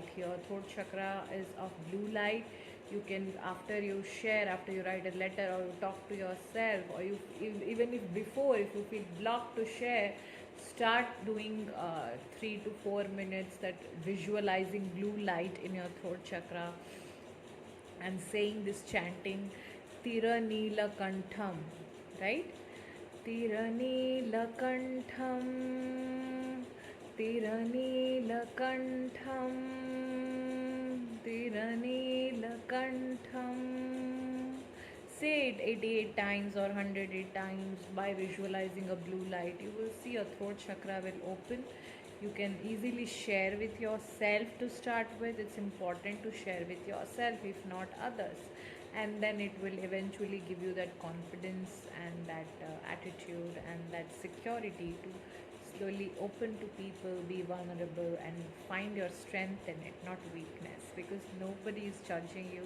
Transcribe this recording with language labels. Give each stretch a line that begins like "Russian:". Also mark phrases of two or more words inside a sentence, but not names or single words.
English: Here throat chakra is of blue light. You can, after you share, after you write a letter or you talk to yourself, or you even if before, if you feel blocked to share, start doing 3 to 4 minutes that visualizing blue light in your throat chakra, and saying this chanting
Sanskrit: तिर नील कण्ठम्,
English: right?
Sanskrit: तिर नील कण्ठम्, तिर नील कण्ठम्, तिर नील कण्ठम्,
English: say it 88 times or 108 times by visualizing a blue light. You will see your throat chakra will open. You can easily share with yourself to start with. It's important to share with yourself, if not others, and then it will eventually give you that confidence and that attitude and that security to slowly open to people, be vulnerable, and find your strength in it, not weakness, because nobody is judging you.